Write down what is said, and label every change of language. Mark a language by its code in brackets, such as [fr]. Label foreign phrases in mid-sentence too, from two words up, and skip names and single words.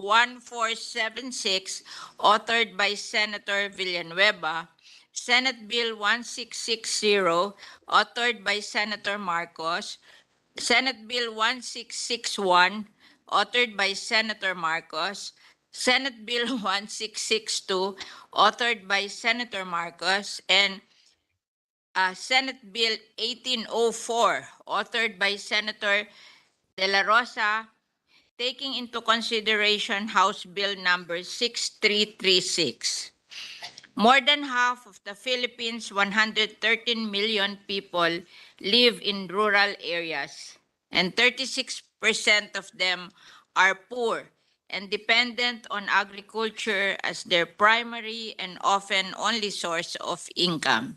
[en] 1476, authored by Senator Villanueva, Senate Bill 1660, authored by Senator Marcos, Senate Bill 1661, authored by Senator Marcos, Senate Bill 1662, authored by Senator Marcos, and Senate Bill 1804, authored by Senator De La Rosa, taking into consideration House Bill number 6336. More than half of the Philippines' 113 million people live in rural areas, and 36% of them are poor and dependent on agriculture as their primary and often only source of income.